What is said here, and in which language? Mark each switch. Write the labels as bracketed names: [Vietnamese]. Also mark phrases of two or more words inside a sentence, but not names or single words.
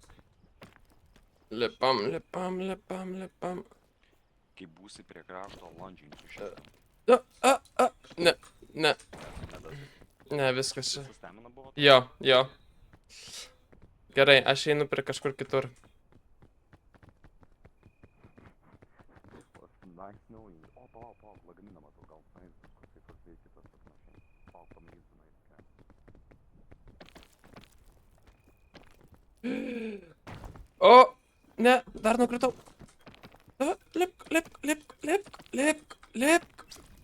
[Lithuanian] Lipam. Kai būsi prie krašto, landžinsiu šitą. Ne. Ne, viskas čia. Visas stamina buvo? Jo. Gerai, aš einu prie kažkur kitur. [English] Nice knowing you. [Lithuanian] O, palauk, lagaminą matau, gal tenais kažkaip pasvei kitas tas mašinas. Palauk, pamatysiu, O, ne, dar nukritau. Lipk.